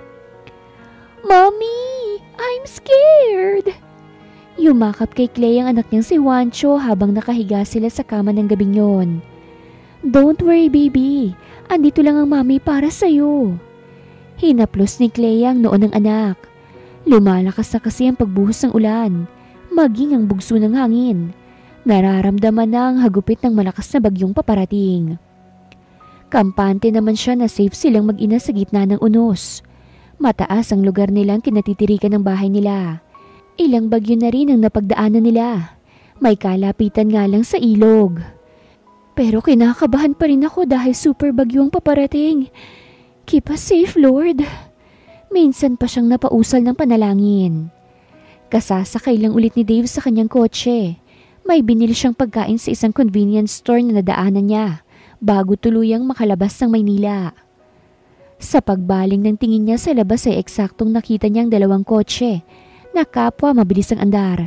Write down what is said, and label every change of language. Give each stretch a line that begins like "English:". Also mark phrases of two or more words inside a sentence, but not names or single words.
English: Mommy, I'm scared.
Filipino: Yumakap kay Clay ang anak niyang si Juancho habang nakahiga sila sa kama ng gabing yon.
English: Don't worry, baby.
Filipino: Andito lang ang mami para sa'yo. Hinaplos ni Clay ang noon ng anak. Lumalakas na kasi ang pagbuhos ng ulan, maging ang bugso ng hangin. Nararamdaman na ang hagupit ng malakas na bagyong paparating. Kampante naman siya na safe silang mag-ina sa gitna ng unos. Mataas ang lugar nilang kinatitirikan ng bahay nila. Ilang bagyo na rin ang napagdaanan nila. May kalapitan nga lang sa ilog. Pero kinakabahan pa rin ako dahil super bagyong paparating.
English: Keep us safe, Lord.
Filipino: Minsan pa siyang napausal ng panalangin. Kasasakay lang ulit ni Dave sa kanyang kotse. May binili siyang pagkain sa isang
English: convenience store
Filipino: na nadaanan niya bago tuluyang makalabas ng Maynila. Sa pagbaling ng tingin niya sa labas ay eksaktong nakita niyang dalawang kotse na kapwa mabilis ang andar.